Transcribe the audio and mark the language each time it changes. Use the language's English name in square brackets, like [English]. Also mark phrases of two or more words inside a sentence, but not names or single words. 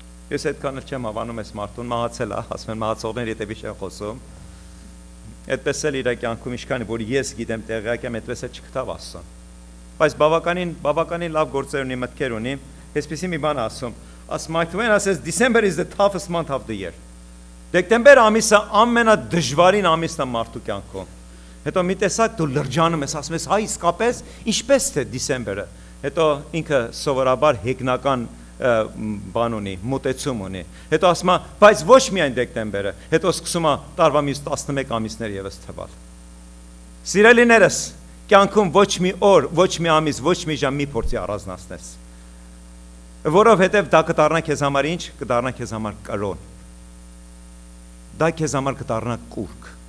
[Armenian] Ես այդքան էլ չեմ հավանում այս մարդուն, մահացել է, ասում են մահացողներ եթե биш են խոսում։ Այդպես էլ իր կյանքում ինչքան որ ես գիտեմ տեղյակ եմ, այդպես էլ չգտավ Աստծուն։ Բայց բավականին լավ գործեր ունի, մտքեր ունի, այսպեսի մի բան ասում։ [English] Mark Twain says December is the toughest month of the year. [Armenian] Դեկտեմբեր ամիսը ամենադժվարին ամիսն է մարդու կյանքում։ Հետո մի տեսակ դու լրջանում ես, ասում ես, հայ իսկապես ինչպես թե դիսեմբերը։ Հետո ինքը սովորաբար հեգնական բան ունի, մոտեցում ունի։ Հետո ասում է, բայց ոչ միայն դեկտեմբերը, հետո սկսում է տարվա մյուս 11 ամիսներ եւս թվալ։ Սիրելիներս, կյանքում ոչ մի օր, ոչ մի ամիս, ոչ մի ժամ մի փորձի առանձնացնես։ Որովհետև դա կդառնա քեզ համար ինչ, կդառնա քեզ համար կրոն։ Դա քեզ համար կդառնա կուրք։